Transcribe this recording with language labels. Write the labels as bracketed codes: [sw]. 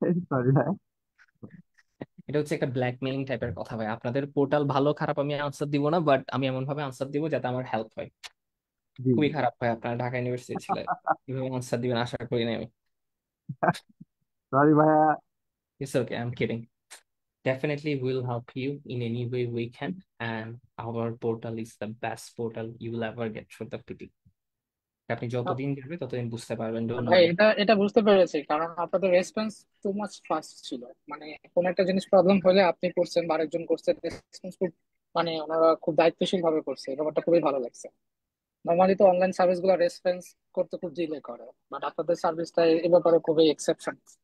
[bn] Sorry ভাই। এটা হচ্ছে একটা ব্ল্যাকমেলিং টাইপের কথা ভাই। আপনাদের পোর্টাল ভালো খারাপ আমি আনসার দিব না, বাট আমি এমন ভাবে আনসার দিব যাতে আমার হেল্প হয়। জি খুবই জি। খারাপ ভাই, আপনারা ঢাকা ইউনিভার্সিটি ছিলেন, কিভাবে আনসার দিবেন আশা করি না আমি। সরি ভাইয়া। [en] It's okay, I am kidding. Definitely we'll help you in any way we can, and our portal is the best portal you will ever get through the PT. [bn] আপনি যতদিন যাবে ততদিন বুঝতে পারবেন, ডোন্ট ভাই, [en] Worry. [bn] এটা এটা বুঝতে পেরেছি, কারণ আপনাদের রেসপন্স টু মাচ ফাস্ট ছিল। মানে কোন একটা জিনিস প্রবলেম হলে আপনি করছেন বা আরেকজন করছে, রেসপন্স খুব, মানে ওনারা খুব দায়িত্বশীল ভাবে করছে, এই ব্যাপারটা খুবই ভালো লাগছে। নর্মালি তো অনলাইন সার্ভিস গুলো রেসপন্স করতে খুব ডিলে করে, বাট আপনাদের সার্ভিসটা এ ব্যাপারে খুবই এক্সেপশন।